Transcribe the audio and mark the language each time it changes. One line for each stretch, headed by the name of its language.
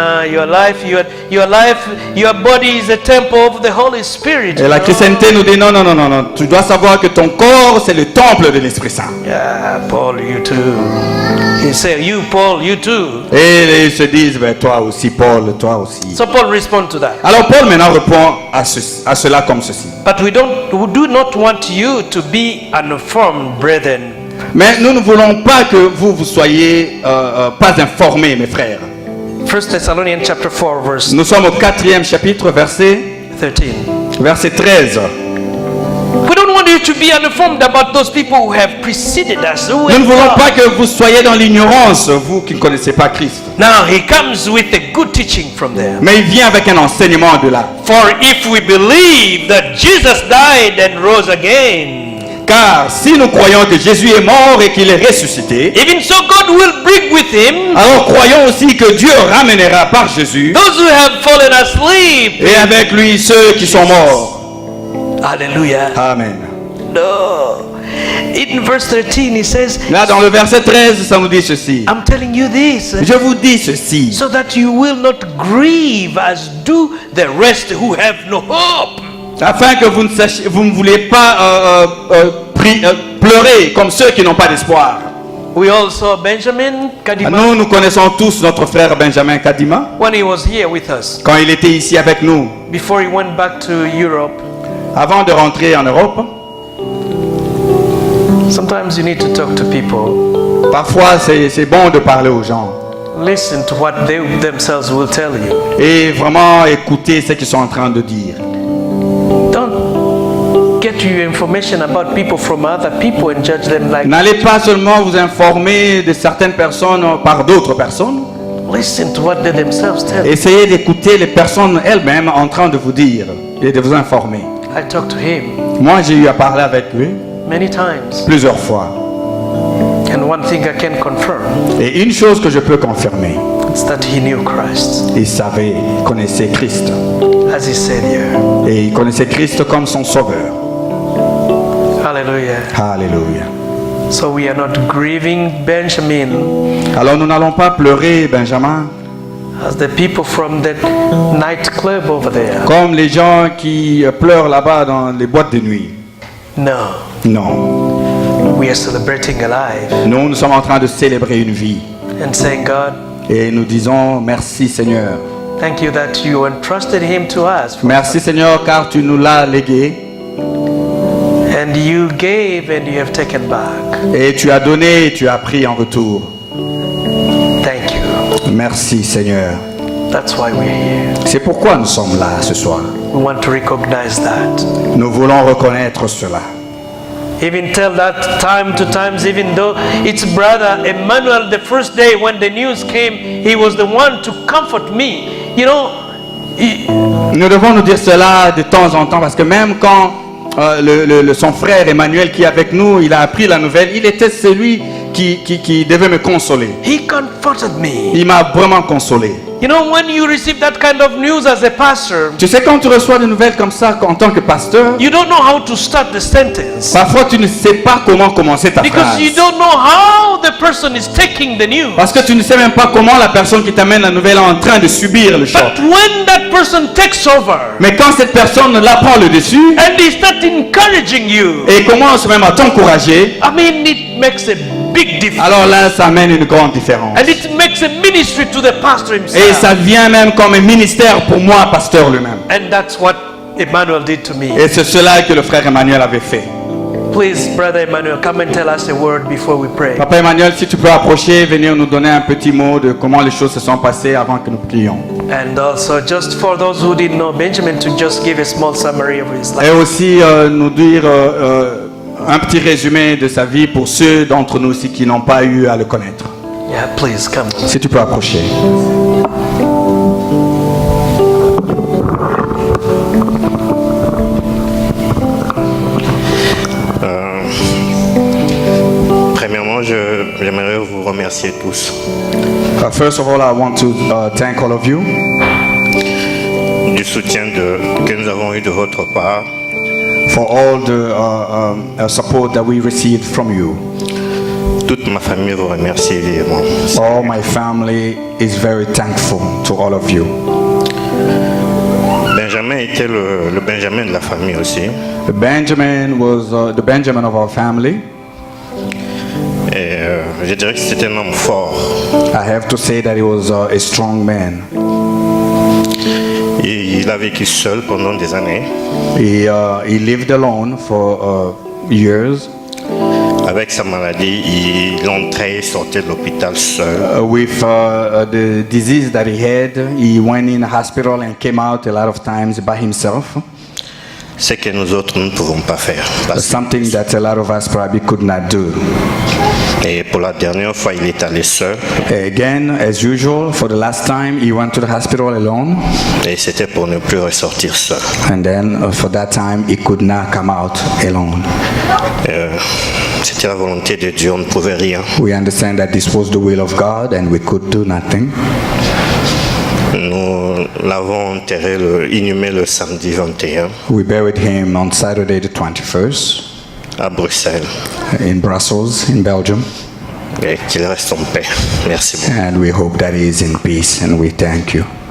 English: Your life, your body is a temple of the Holy Spirit.
French: Et la chrétienté nous dit non. Tu dois savoir que ton corps c'est le temple de l'Esprit Saint.
English: Yeah, Paul, you too. He said, you, Paul, you too.
French: Et ils se disent, ben, toi aussi, Paul, toi aussi.
English: So Paul responds to that.
French: Alors Paul maintenant répond à cela comme ceci.
English: But we do not want you to be uninformed, brethren.
French: Mais nous ne voulons pas que vous soyez pas informés, mes frères.
English: 1 Thessalonians chapter 4, verse
French: Nous sommes au 4e chapitre, verset 13.
English: We don't want you to be uninformed about those people who have preceded us.
French: Nous ne voulons pas que vous soyez dans l'ignorance, vous qui ne connaissez pas Christ.
English: Now he comes with a good teaching from there.
French: Mais il vient avec un enseignement de là.
English: For if we believe that Jesus died and rose again,
French: car si nous croyons que Jésus est mort et qu'il est ressuscité,
English: even so God will bring with him
French: alors croyons aussi que Dieu ramènera par Jésus
English: those who have fallen asleep.
French: et avec lui ceux qui sont morts.
English: Hallelujah.
French: Amen.
English: No. In verse 13 he says,
French: Là dans le verset 13, ça nous dit ceci.
English: I'm telling you this
French: Je vous dis ceci,
English: so that you will not grieve as do the rest who have no hope.
French: afin que vous ne voulez pas pleurer comme ceux qui n'ont pas d'espoir.
English: We all saw Benjamin Kadima
French: Nous connaissons tous notre frère Benjamin Kadima.
English: when he was here with us,
French: Quand il était ici avec nous,
English: before he went back to Europe.
French: avant de rentrer en Europe,
English: Sometimes you need to talk to people.
French: parfois c'est bon de parler aux gens
English: Listen to what they themselves will tell you.
French: et vraiment écouter ce qu'ils sont en train de dire.
English: Don't get your information about people from other people and judge them like.
French: N'allez pas seulement vous informer de certaines personnes par d'autres personnes.
English: Listen to what they themselves tell you.
French: Essayez d'écouter les personnes elles-mêmes en train de vous dire et de vous informer.
English: I talked to him
French: Moi, j'ai eu à parler avec lui
English: many times,
French: plusieurs fois.
English: and one thing I can confirm
French: Et une chose que je peux confirmer,
English: is that he knew Christ,
French: il savait, il connaissait Christ.
English: as he said here.
French: Et il connaissait Christ comme son sauveur.
English: Hallelujah.
French: Alléluia.
English: So we are not grieving Benjamin
French: Alors nous n'allons pas pleurer Benjamin
English: as the people from that nightclub over there.
French: comme les gens qui pleurent là-bas dans les boîtes de nuit.
English: No,
French: Non.
English: we are celebrating a life
French: Nous sommes en train de célébrer une vie.
English: and saying, God,
French: Et nous disons merci Seigneur.
English: thank you that you entrusted him to us.
French: Merci Seigneur car tu nous l'as légué.
English: And you gave and you have taken back.
French: Et tu as donné et tu as pris en retour.
English: Thank you.
French: Merci Seigneur.
English: That's why we're here.
French: C'est pourquoi nous sommes là ce soir.
English: We want to recognize that.
French: Nous voulons reconnaître cela.
English: Even tell that time to times, even though it's brother Emmanuel, the first day when the news came, he was the one to comfort me. You know,
French: Nous devons nous dire cela de temps en temps parce que même quand son frère Emmanuel qui est avec nous, il a appris la nouvelle, il était celui qui devait me consoler.
English: he comforted me.
French: Il m'a vraiment consolé.
English: You know, when you receive that kind of news as a pastor,
French: Tu sais, quand tu reçois des nouvelles comme ça en tant que pasteur,
English: you don't know how to start the sentence
French: parfois tu ne sais pas comment commencer ta
English: because
French: phrase.
English: you don't know how the person is taking the news.
French: Parce que tu ne sais même pas comment la personne qui t'amène la nouvelle est en train de subir le choc.
English: But when that person takes over
French: Mais quand cette personne là prend le dessus
English: and they start encouraging you,
French: et commence même à t'encourager,
English: I mean, it makes a big difference.
French: alors là, ça amène une grande différence.
English: And it makes a ministry to the pastor
French: Et
English: himself.
French: ça vient même comme un ministère pour moi, pasteur lui-même.
English: And that's what Emmanuel did to me.
French: Et c'est cela que le frère Emmanuel avait fait.
English: Please, Brother Emmanuel, come and tell us a word before we pray.
French: Papa Emmanuel, si tu peux approcher, venir nous donner un petit mot de comment les choses se sont passées avant que nous prions.
English: And also, just for those who didn't know Benjamin, to just give a small summary of his
French: Et
English: life.
French: aussi nous dire un petit résumé de sa vie pour ceux d'entre nous aussi qui n'ont pas eu à le connaître.
English: Yeah, please come.
French: Si tu peux approcher. Premièrement, j'aimerais vous remercier tous
English: First of all, I want to thank all of you
French: du soutien que nous avons eu de votre part.
English: for all the support that we received from you.
French: Toute ma famille vous remercie vivement.
English: All my family is very thankful to all of you.
French: Benjamin était le Benjamin de la famille aussi.
English: Benjamin was the Benjamin of our family.
French: Et je dirais que c'était un homme fort.
English: I have to say that he was a strong man.
French: Et il a vécu seul pendant des années
English: He lived alone for years
French: avec sa maladie. Il entrait et sortait de l'hôpital seul.
English: with the disease that he had. He went in hospital and came out a lot of times by himself.
French: Ce que nous autres nous ne pouvons pas faire.
English: Something that a lot of us probably could not do.
French: Et pour la dernière fois, il est allé seul.
English: Again, as usual, for the last time, he went to the hospital alone.
French: Et c'était pour ne plus ressortir seul.
English: And then for that time, he could not come out alone.
French: C'était la volonté de Dieu, on ne pouvait rien.
English: We understand that this was the will of God and we could do nothing.
French: Nous l'avons inhumé le samedi 21
English: We buried him on Saturday the 21st
French: à Bruxelles.
English: in Brussels, in Belgium.
French: Et qu'il reste en paix. Merci beaucoup.
English: And we hope that he is in peace and we thank you.